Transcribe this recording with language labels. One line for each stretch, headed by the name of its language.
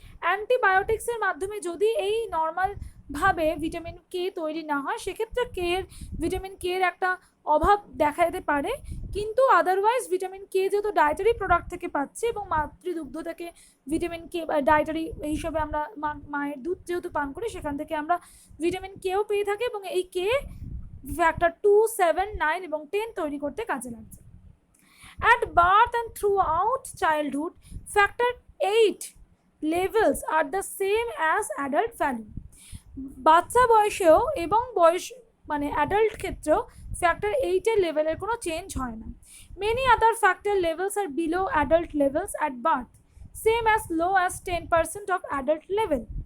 Bangla: Antibiotics এর মাধ্যমে যদি এই নর্মাল ভাবে ভিটামিন কে তৈরি না হয় সেক্ষেত্রে ভিটামিন কে এর একটা অভাব দেখা যেতে পারে, কিন্তু আদারওয়াইজ ভিটামিন কে যেহেতু ডায়েটারি প্রোডাক্ট থেকে পাচ্ছে এবং মাতৃদুগ্ধ থেকে ভিটামিন কে ডায়েটারি হিসেবে আমরা মায়ের দুধ যেহেতু পান করি সেখান থেকে আমরা ভিটামিন কেও পেয়ে থাকি এবং এই কে ফ্যাক্টর 2, 7, 9 এবং 10 তৈরি করতে কাজে লাগছে।
English: At birth and throughout childhood, factor 8 levels are the same as adult value.
Bangla: বাচ্চা বয়সেও এবং বয়স মানে অ্যাডাল্ট ক্ষেত্রেও ফ্যাক্টর 8 এর লেভেলের কোনো চেঞ্জ হয় না।
English: Many other factor levels are below adult levels at birth, same as low as 10% of adult level.